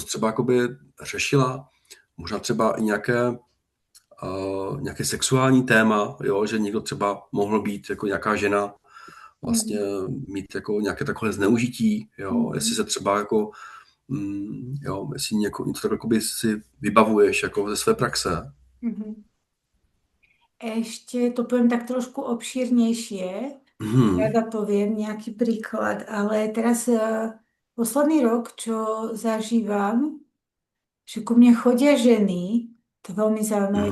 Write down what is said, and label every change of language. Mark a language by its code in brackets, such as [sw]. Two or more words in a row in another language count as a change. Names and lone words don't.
[cs] co jsi třeba jakoby řešila, možná třeba i nějaké sexuální téma, jo, že někdo třeba mohl být jako nějaká žena, vlastně Mhm. mít jako nějaké takové zneužití, jo, jestli Mhm. se třeba jako, jo, jestli něco tak jakoby si vybavuješ jako ze své praxe. Mhm. [sk] Ešte to poviem tak trošku obšírnejšie. Mhm, Rada poviem nejaký príklad, ale teraz posledný rok, čo zažívam, že ku mne chodia ženy, to je veľmi zaujímavé,